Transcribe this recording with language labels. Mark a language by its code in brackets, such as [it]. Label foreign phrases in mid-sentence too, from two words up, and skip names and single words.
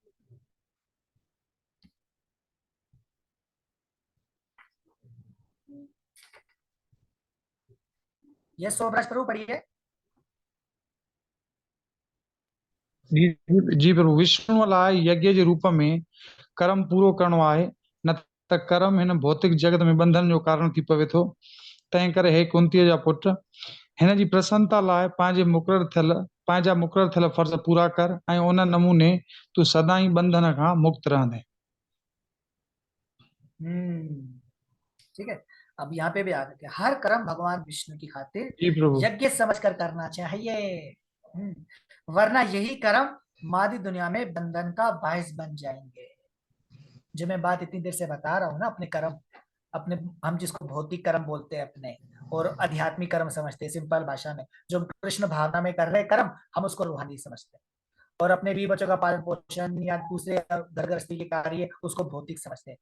[hi] ये सोबराज प्रभु पढ़िए। [sd] जी प्रभु विष्णु लाए यज्ञ जे रूप में कर्म पूरो करणो आहे, न त कर्म हिन भौतिक जगत में बंधन जो कारण थी पवे थो। तंहिं करे हे कुंतीअ जा पुट, हिन जी प्रसन्नता लाइ पंहिंजा मुक़ररु थियल फर्ज़ पूरा कर ऐं उन नमूने तूं सदाई बंधन खां मुक्त रहंदे। [hi] ठीक है। अब यहाँ पे भी आ गया हर कर्म भगवान विष्णु की खातिर जी प्रभु। यज्ञ समझकर करना चाहिए, वरना यही कर्म मादी दुनिया में बंधन का बायस बन जाएंगे। जो मैं बात इतनी देर से बता रहा हूँ ना, अपने कर्म, अपने हम जिसको भौतिक कर्म बोलते हैं अपने और आध्यात्मिक कर्म समझते हैं सिंपल भाषा में, जो कृष्ण भावना में कर रहे कर्म हम उसको रूहानी समझते हैं, और अपने बीवी बच्चों का पालन पोषण या दूसरे घर गृहस्थी के कार्य उसको भौतिक समझते हैं।